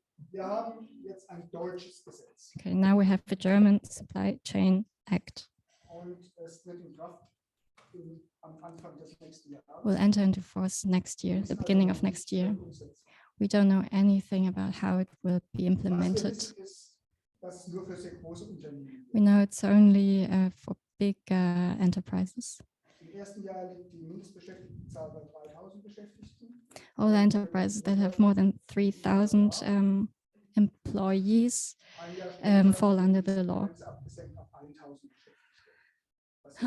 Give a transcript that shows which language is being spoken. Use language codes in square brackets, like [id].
[de] Wir haben jetzt ein deutsches Gesetz. [en] Okay, now we have the German Supply Chain Act. [de] Und es wird in Kraft am Anfang des nächsten Jahres. [en] Will enter into force next year, the beginning of next year. We don't know anything about how it will be implemented. [de] Ist, dass es nur für sehr große Unternehmen [en] We know it's only for big enterprises. [de] Im ersten Jahr liegt die Mindestbeschäftigtenzahl bei 3.000 Beschäftigten. [en] All enterprises that have more than 3,000 employees [de] Ein Jahr später [en] fall under the law. [de] ist abgesenkt auf 1.000 Beschäftigte.